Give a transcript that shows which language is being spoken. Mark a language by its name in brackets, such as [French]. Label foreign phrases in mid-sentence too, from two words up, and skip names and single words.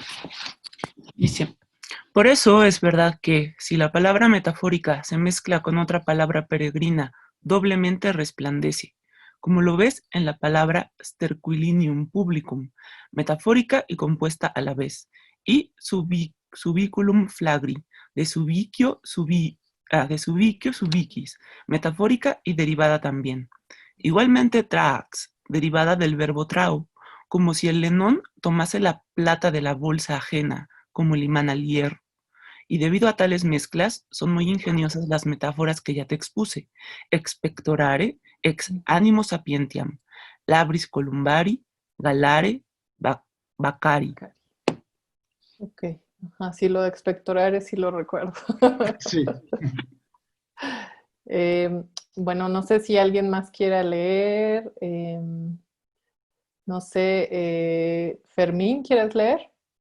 [Spanish] Dice, por eso es verdad que, si la palabra metafórica se mezcla con otra palabra peregrina, doblemente resplandece, como lo ves en la palabra [Latin] sterquilinium publicum, [Spanish] metafórica y compuesta a la vez, y [Latin] subiculum flagri, [Spanish] de [Latin] subiquio subiquis, [Spanish] metafórica y derivada también. Igualmente trax, derivada del verbo trao, como si el lenón tomase la plata de la bolsa ajena, como el imán al hierro. Y debido a tales mezclas, son muy ingeniosas las metáforas que ya te expuse. [Latin] Expectorare, ex animo sapientiam, labris columbari, galare, bacari. [Spanish] Ok, ajá, sí, lo de expectorar sí lo recuerdo. Sí. Bueno, no sé si alguien más quiera leer. No sé, Fermín, ¿quieres leer?